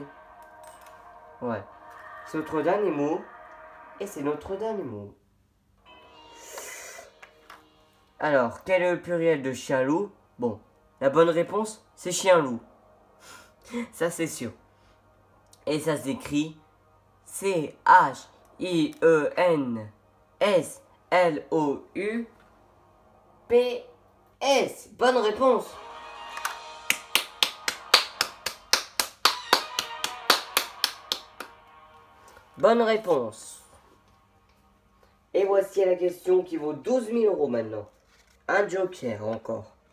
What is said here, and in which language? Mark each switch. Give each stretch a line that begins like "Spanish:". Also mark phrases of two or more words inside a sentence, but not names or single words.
French: Ouais. C'est notre dernier mot. Et c'est notre dernier mot. Alors, quel est le pluriel de chien-loup? Bon, la bonne réponse, c'est chien-loup. Ça, c'est sûr. Et ça s'écrit C-H-I-E-N-S-L-O-U-P-S. Bonne réponse. Bonne réponse. Et voici la question qui vaut 12 000 € maintenant. Un joker encore.